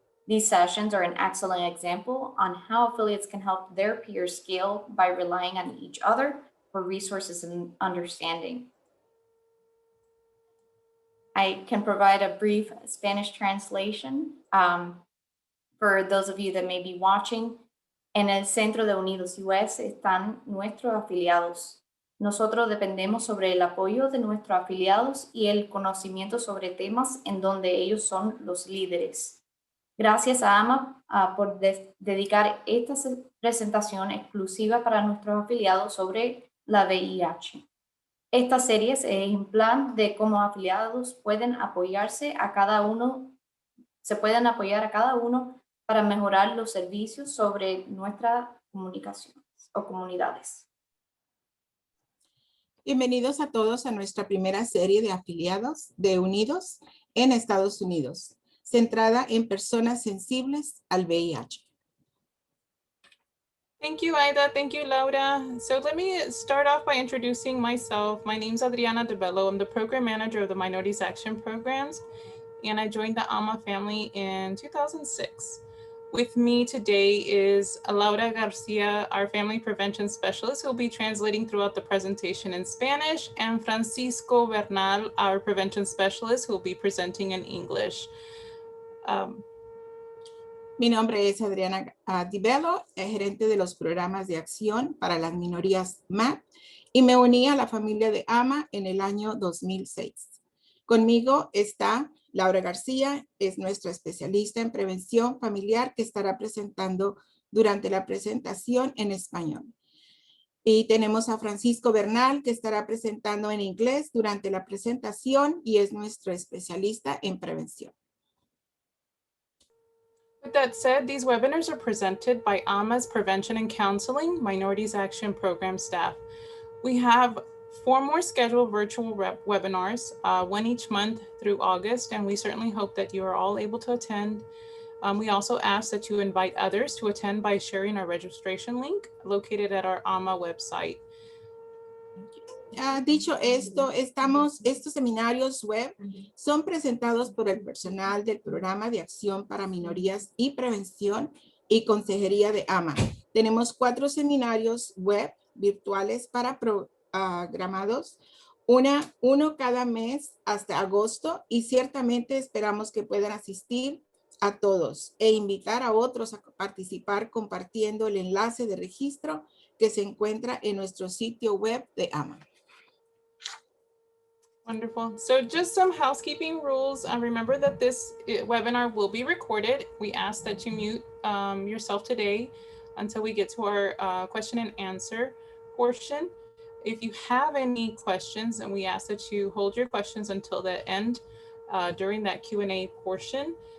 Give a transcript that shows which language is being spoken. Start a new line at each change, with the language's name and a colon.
English: These sessions are an excellent example on how affiliates can help their peers scale by relying on each other for resources and understanding. I can provide a brief Spanish translation for those of you that may be watching.
Spanish: En el Centro de Unidos US están nuestros afiliados. Nosotros dependemos sobre el apoyo de nuestros afiliados y el conocimiento sobre temas en donde ellos son los líderes. Gracias a AAMA por dedicar esta presentación exclusiva para nuestros afiliados sobre la VIH. Esta serie es ejemplar de cómo afiliados pueden apoyarse a cada uno, se pueden apoyar a cada uno para mejorar los servicios sobre nuestras comunicaciones o comunidades. Bienvenidos a todos a nuestra primera serie de afiliados de Unidos en Estados Unidos, centrada en personas sensibles al VIH.
English: Thank you, Aida. Thank you, Laura. So let me start off by introducing myself. My name is Adriana De Bello. I'm the program manager of the Minorities Action Programs, and I joined the AAMA family in 2006. With me today is Laura Garcia, our family prevention specialist, who will be translating throughout the presentation in Spanish, and Francisco Bernal, our prevention specialist, who will be presenting in English.
Spanish: Mi nombre es Adriana Di Bello, gerente de los programas de acción para las minorías MAP, y me uní a la familia de AAMA en el año 2006. Conmigo está Laura García, es nuestra especialista en prevención familiar que estará presentando durante la presentación en español. Y tenemos a Francisco Bernal, que estará presentando en inglés durante la presentación y es nuestro especialista en prevención.
English: With that said, these webinars are presented by AAMA's Prevention and Counseling Minorities Action Program staff. We have 4 more scheduled virtual webinars, one each month through August, and we certainly hope that you are all able to attend. We also ask that you invite others to attend by sharing our registration link located at our AAMA website.
Spanish: Dicho esto, estos seminarios web son presentados por el personal del Programa de Acción para Minorías y Prevención y Consejería de AAMA. Tenemos 4 seminarios web virtuales para programados, uno cada mes hasta agosto, y ciertamente esperamos que puedan asistir a todos e invitar a otros a participar compartiendo el enlace de registro que se encuentra en nuestro sitio web de AAMA.
English: Wonderful. So just some housekeeping rules. Remember that this webinar will be recorded. We ask that you mute yourself today until we get to our question and answer portion. If you have any questions, and we ask that you hold your questions until the end during that Q&A portion.